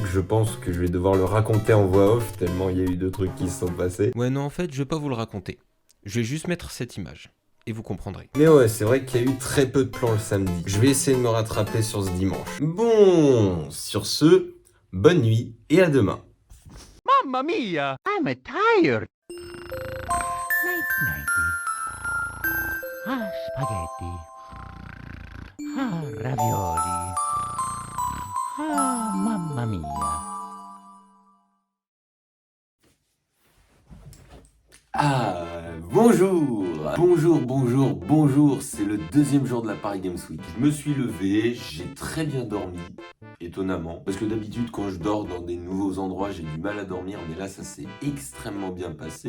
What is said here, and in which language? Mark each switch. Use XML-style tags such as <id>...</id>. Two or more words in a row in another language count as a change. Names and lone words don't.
<fr>Je pense que je vais devoir le raconter en voix off tellement il y a eu de trucs qui se sont passés. Ouais, non, en fait, je vais pas vous le raconter. Je vais juste mettre cette image. Et vous comprendrez. Mais ouais, c'est vrai qu'il y a eu très peu de plans le samedi. Je vais essayer de me rattraper sur ce dimanche. Bon, sur ce, bonne nuit et à demain.</fr> <it>Mamma mia!</it> <en>I'm tired. Nighty.</en> <it>Ah, spaghetti. Ah, ravioli. Ah, mamma mia.</it> <fr>Ah, bonjour, c'est le deuxième jour de la Paris Games Week. Je me suis levé, j'ai très bien dormi, étonnamment. Parce que d'habitude, quand je dors dans des nouveaux endroits, j'ai du mal à dormir, mais là, ça s'est extrêmement bien passé.</fr>